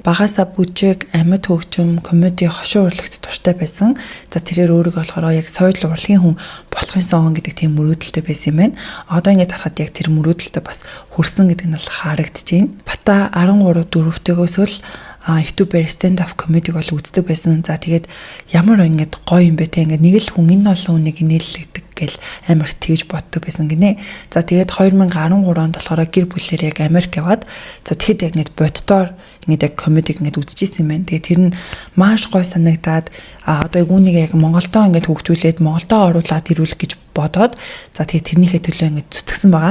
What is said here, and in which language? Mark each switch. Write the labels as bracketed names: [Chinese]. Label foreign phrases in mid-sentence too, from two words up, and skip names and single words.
[Mongolian] Багасаа бүжиг, амьд хөгжим, комеди, хошин урлагт туртай байсан. За тэрээр өөрийгөө болохоор яг соёл урлагийн хүн болохын сон гэдэг тийм мөрөөдөлтэй байсан юм байна. Одоо ингээд харахад яг тэр мөрөөдөлтөд бас хүрсэн гэдэг нь бол харагдаж байна. Бата 13-4-төөгөөс л YouTube-ээр [English] stand-up comedy [Mongolian] бол үздэг байсан. За тэгээд ямар ингээд гоё юм бэ те ингээд нэг л хүн энэ олон хүнийг нээлтдэг гэл амар тэгж боддог байсан гинэ. За тэгээд 2013 онд болохоор гэр бүлээр яг Америк яваад за тэгэхэд яг ингээд боддоор ингээд яг comedy ингээд үзчихсэн юм байна. Тэгээд тэр нь маш гоё санагдаад одоо яг үүнийг яг Монголдоо ингээд хөгжүүлээд Монголдоо оруулаад ирүүлэх гэж бодоод за тэгээд тэрнийхээ төлөө ингээд зүтгэсэн байгаа.